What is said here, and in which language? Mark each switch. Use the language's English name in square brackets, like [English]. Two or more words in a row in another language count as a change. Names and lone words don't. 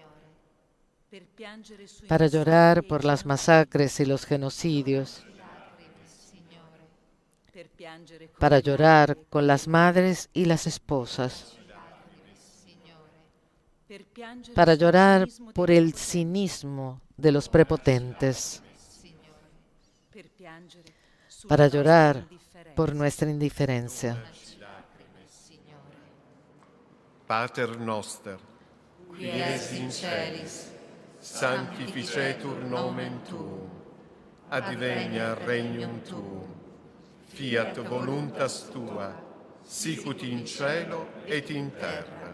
[Spanish] para llorar por las masacres y los genocidios, para llorar con las madres y las esposas, para llorar por el cinismo de los prepotentes, para llorar por nuestra indiferencia. [Latin] Pater noster, qui es in celis, sanctificetur nomen tuum, advenia regnum tuum, fiat voluntas tua, sicut in cielo et in terra.